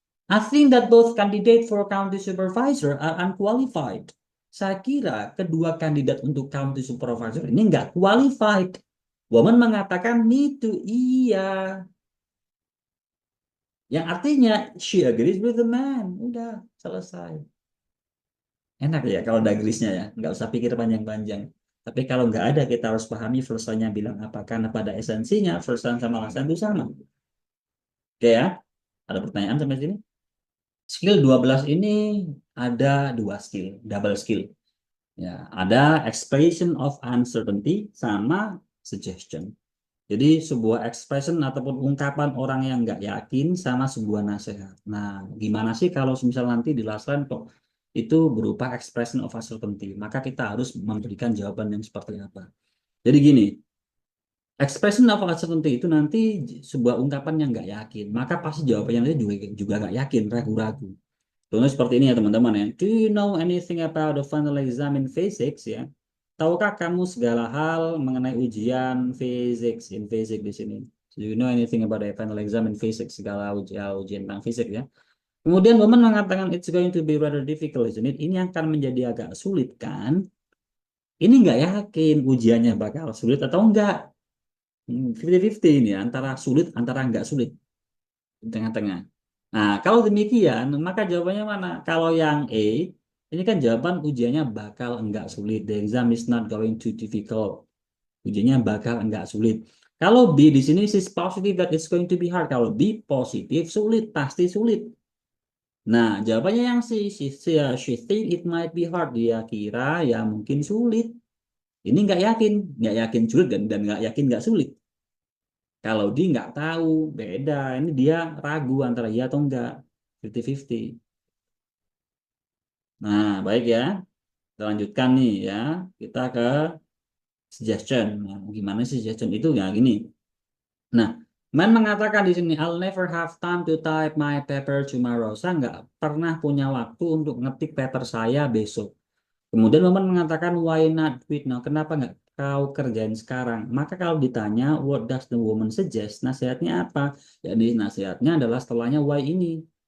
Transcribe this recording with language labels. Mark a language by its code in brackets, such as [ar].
[en] I think that both candidate for county supervisor are unqualified. [id] Saya kira kedua kandidat untuk county supervisor ini nggak qualified. Woman mengatakan [en] me too, [id] iya. Yang artinya [en] she agrees with the man. [id] Udah, selesai. Enak ya kalau ada agreesnya ya. Nggak usah pikir panjang-panjang. Tapi kalau nggak ada, kita harus pahami versalnya bilang apa. Karena pada esensinya, versal sama lasan itu sama. Oke ya, ada pertanyaan sampai sini? Skill 12 ini ada dua skill, double skill. Ya, ada expression of uncertainty sama suggestion. Jadi sebuah expression ataupun ungkapan orang yang nggak yakin sama sebuah nasihat. Nah, gimana sih kalau misal nanti di last line kok itu berupa expression of uncertainty? Maka kita harus memberikan jawaban yang seperti apa. Jadi gini, expression of uncertainty itu nanti sebuah ungkapan yang nggak yakin. Maka pasti jawabannya nanti juga nggak yakin, ragu-ragu. Contohnya seperti ini ya teman-teman ya. [en] Do you know anything about the final exam in physics ya? [id] Tahukah kamu segala hal mengenai ujian physics in physics di sini? [en] Do you know anything about the final exam in physics? [id] Segala ujian tentang fisik ya. Kemudian Woman mengatakan [en] it's going to be rather difficult, isn't it? [id] Ini akan menjadi agak sulit kan? Ini nggak yakin ujiannya bakal sulit atau enggak. 50-50 ini ya, antara sulit antara nggak sulit di tengah-tengah. Nah, kalau demikian, maka jawabannya mana? Kalau yang A, ini kan jawaban ujiannya bakal enggak sulit. [en] The exam is not going to difficult. [id] Ujiannya bakal enggak sulit. Kalau B di sini [en] is positive that it's going to be hard. [id] Kalau B positif sulit, pasti sulit. Nah, jawabannya yang C, [en] she think it might be hard. [id] Dia kira ya mungkin sulit. Ini nggak yakin sulit dan nggak yakin nggak sulit. Kalau dia nggak tahu, beda. Ini dia ragu antara iya atau enggak. 50-50. Nah, baik ya. Kita lanjutkan nih ya. Kita ke suggestion. Nah, gimana sih suggestion itu? Ya gini. Nah, Man mengatakan di sini, [en] I'll never have time to type my paper tomorrow. [id] Saya nggak pernah punya waktu untuk ngetik paper saya besok. Kemudian Man mengatakan, [en] why not do it now? [id] Kenapa nggak kau kerjain sekarang? Maka kalau ditanya, [en] what does the woman suggest? [id] Nasihatnya apa? Jadi nasihatnya adalah setelahnya why ini.